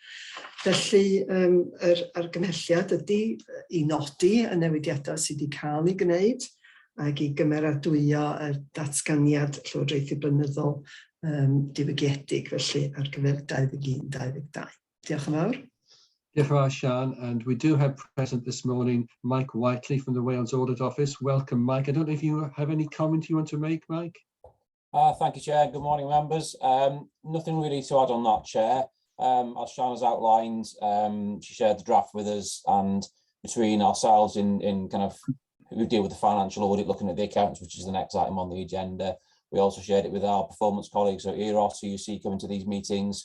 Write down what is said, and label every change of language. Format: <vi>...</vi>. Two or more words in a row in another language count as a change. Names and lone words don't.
<cy>Felly yr argymhelliad ydy i nodi y newidiadau sydd wedi cael ei gwneud ac i gymeradwyo y datganiad llywodraethu blynyddol diwygiedig, felly ar gyfer 21-22. Diolch yn fawr. Diolch yn fawr, Sian,</cy> <en>and we do have present this morning Mike Whiteley from the Wales Audit Office. Welcome, Mike. I don't know if you have any comment you want to make, Mike? Thank you, Chair. Good morning, members. Nothing really to add on that, Chair. As Sian has outlined, she shared the draft with us, and between ourselves in kind of who deal with the financial audit, looking at the accounts, which is the next item on the agenda, we also shared it with our performance colleagues at EROS, who you see coming to these meetings.</en>